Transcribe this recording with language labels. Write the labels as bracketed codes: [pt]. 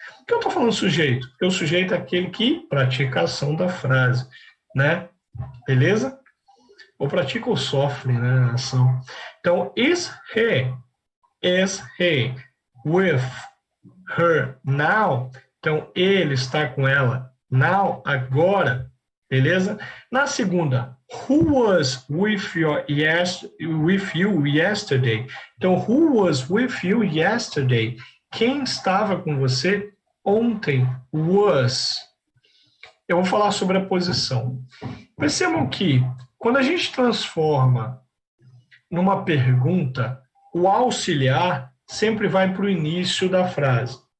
[pt] Por que eu estou falando sujeito? Porque o sujeito é aquele que pratica a ação da frase, né? Beleza? Ou pratica ou sofre, né, a ação. Então, [en] is he with her now? [pt] Então, ele está com ela now, agora, beleza? Na segunda, [en] who was with you yesterday? Então, who was with you yesterday? [pt] Quem estava com você ontem? Was. Eu vou falar sobre a posição. Percebam que quando a gente transforma numa pergunta, o auxiliar sempre vai para o início da frase.